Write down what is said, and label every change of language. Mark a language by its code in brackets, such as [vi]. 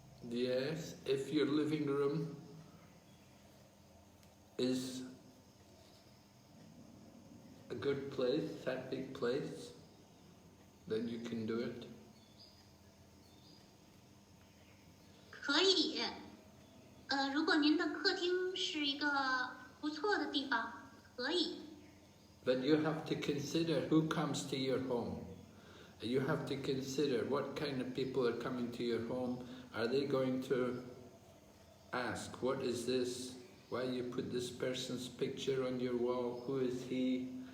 [en] Yes, if your living room is a good place, that big place, then you can do it. [zh] 可以，如果您的客厅是一个不错的地方，可以。 [en] But you have to consider who comes to your home. You have to consider what kind of people are coming to your home. Are they going to ask, what is this? Why you put this person's picture on your wall? Who is he?